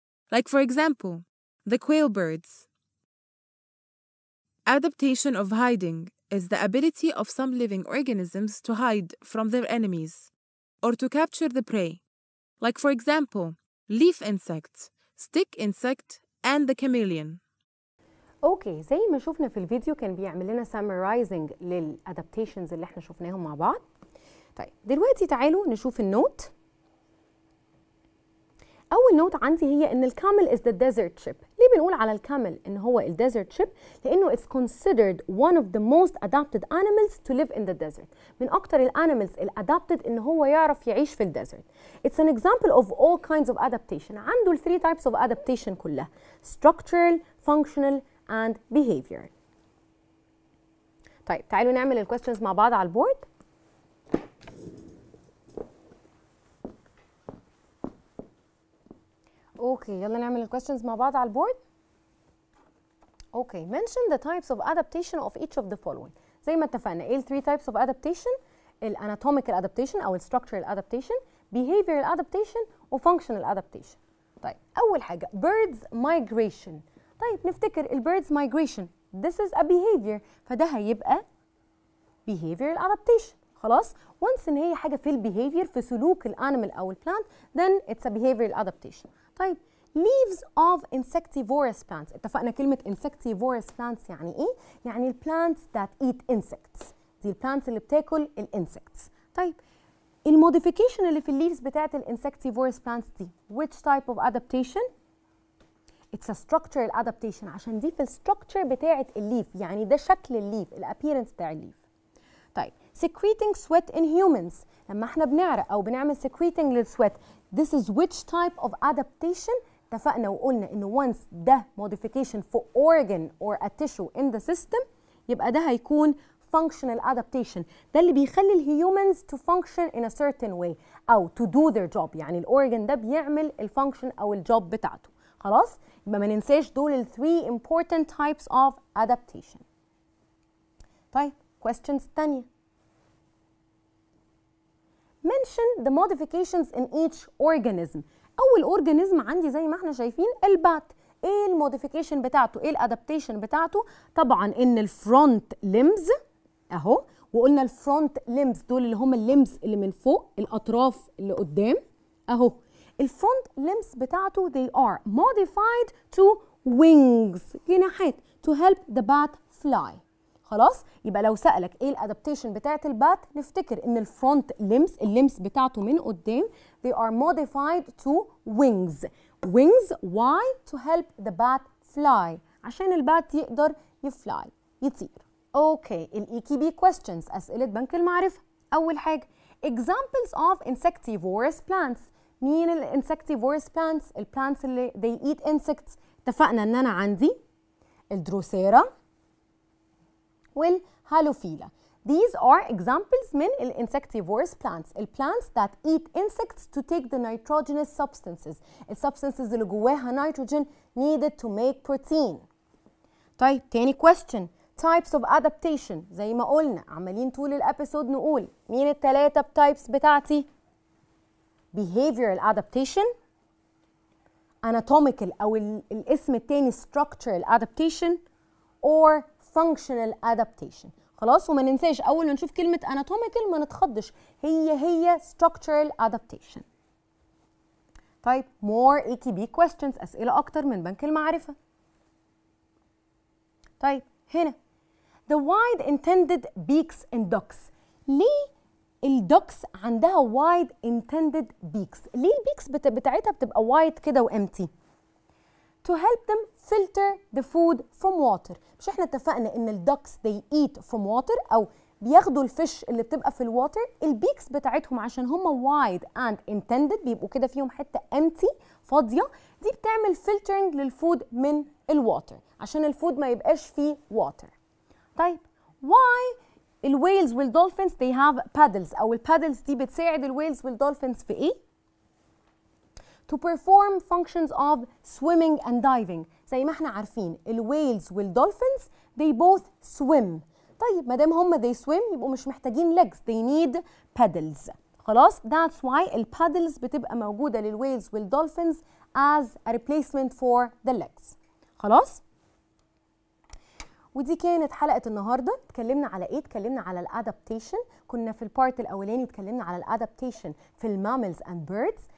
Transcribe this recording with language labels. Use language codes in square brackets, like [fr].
[en] Like for example, the quail birds. Adaptation of hiding is the ability of some living organisms to hide from their enemies or to capture the prey. Like for example, leaf insects, stick insect, and the chameleon. [ar] اوكي زي ما شفنا في الفيديو كان بيعمل لنا summarizing للادابتيشنز اللي احنا شفناهم مع بعض. طيب دلوقتي تعالوا نشوف النوت. اول نوت عندي هي ان الكامل [en] is the desert ship. [ar] ليه بنقول على الكامل ان هو الديزرت شيب؟ لانه [en] it's considered one of the most adapted animals to live in the desert. [ar] من اكتر الانيمالز الادابتد ان هو يعرف يعيش في الديزرت. [en] It's an example of all kinds of adaptation. [ar] عنده ال [en] 3 types of adaptation كلها: structural, functional and behavioral. [ar] طيب تعالوا نعمل الكويستشنز مع بعض على البورد. اوكي يلا نعمل الكويستشنز مع بعض على البورد. [en] Okay mention the types of adaptation of each of the following. [ar] زي ما اتفقنا ايه ال [en] 3 types of adaptation؟ [ar] الاناتوميكال [en] adaptation [ar] او الستراكشرال [en] adaptation، behavioral adaptation وfunctional adaptation. [ar] طيب اول حاجه birds migration. [en] طيب نفتكر البيردز migration this is a behavior، [ar] فده هيبقى [en] behavioral adaptation. [ar] خلاص once ان هي حاجه في البيهيفير في سلوك الانيمال او البلانت [en] then it's a behavioral adaptation. طيب leaves of insectivorous plants. [ar] اتفقنا كلمه [en] insectivorous plants [ar] يعني ايه؟ يعني البلانتس [en] that eat insects. [ar] دي البلانتس اللي بتاكل الانسكتس. طيب الموديفيكيشن اللي في الليفز بتاعت الانسكتيفورس بلانتس دي [en] which type of adaptation؟ It's a structural adaptation [ar] عشان دي في الستركتشر بتاعت الليف، يعني ده شكل الليف، الابييرنس بتاع الليف. [en] طيب secreting sweat in humans، [ar] لما احنا بنعرق او بنعمل [en] secreting للسويت this is which type of adaptation؟ [ar] اتفقنا وقلنا انه [en] once ده modification for organ or a tissue in the system [ar] يبقى ده هيكون [en] functional adaptation. [ar] ده اللي بيخلي الهيومنز [en] to function in a certain way [ar] او [en] to do their job، [ar] يعني الاورجن ده بيعمل الفانكشن او الجوب بتاعته. خلاص يبقى ما ننساش دول ال [en] 3 important types of adaptation. [ar] طيب questions تانية. [en] mention the modifications in each organism. [ar] اول اورجانيزم عندي زي ما احنا شايفين البات. ايه الموديفيكيشن بتاعته؟ ايه الادابتيشن بتاعته؟ طبعا ان الفرونت ليمز اهو، وقلنا الفرونت ليمز دول اللي هم الليمز اللي من فوق، الاطراف اللي قدام اهو. الفرونت ليمز بتاعته [en] they are modified to wings، [ar] جناحات [en] to help the bat fly. [ar] خلاص يبقى لو سألك ايه الادابتيشن بتاعت البات نفتكر ان الفرونت ليمز الليمز بتاعته من قدام [en] they are modified to wings. wings why؟ to help the bat fly، [ar] عشان البات يقدر يفلاي يطير. اوكي الاي بي questions اسئله بنك المعرفه. [en] اول حاجه examples of insectivorous plants. [ar] مين الانسكتيفورس plants؟ البلانتس اللي [en] they eat insects. [ar] اتفقنا ان انا عندي الدروسيرا والهالوفيلا. [en] These are examples [ar] من [en] insectivorous plants. plants that eat insects to take the nitrogenous substances. substances [ar] اللي جواها [en] nitrogen needed to make protein. [ar] طيب تاني question types of adaptation. زي ما قلنا عمالين طول الابيسود نقول مين الثلاثه types بتاعتي؟ [en] behavioral adaptation، [ar] anatomical او الاسم التاني [en] structural adaptation or functional adaptation. [ar] خلاص وما ننساش اول ما نشوف كلمه anatomical ما نتخضش، هي [en] structural adaptation. [ar] طيب [en] more AKB questions، [ar] أسئلة أكتر من بنك المعرفة. طيب هنا [en] the wide intended beaks in ducks. [ar] ليه الدكس عندها [en] wide intended beaks؟ [ar] ليه البيكس بتاعتها بتبقى [en] wide [ar] كده وامتي؟ [en] to help them filter the food from water. [ar] مش احنا اتفقنا ان الدكس [en] they eat from water [ar] او بياخدوا الفش اللي بتبقى في الواتر؟ البيكس بتاعتهم عشان هم [en] wide and intended [ar] بيبقوا كده فيهم حته empty فاضيه، دي بتعمل filtering للفود من الواتر عشان الفود ما يبقاش فيه water. [en] طيب why الويلز والدولفينز they have paddles، [ar] او البادلز دي بتساعد الويلز والدولفينز في ايه؟ [en] to perform functions of swimming and diving. [ar] زي ما احنا عارفين الويلز والدولفينز [en] they both swim. [ar] طيب ما دام هم [en] they swim [ar] يبقوا مش محتاجين legs، [en] they need paddles. خلاص that's why [ar] البادلز بتبقى موجودة للويلز والدولفينز [en] as a replacement for the legs. [ar] خلاص؟ ودي كانت حلقة النهاردة. اتكلمنا على ايه؟ اتكلمنا على الادابتيشن. كنا في البارت الاولاني اتكلمنا على الادابتيشن في الماملز اند بيردز.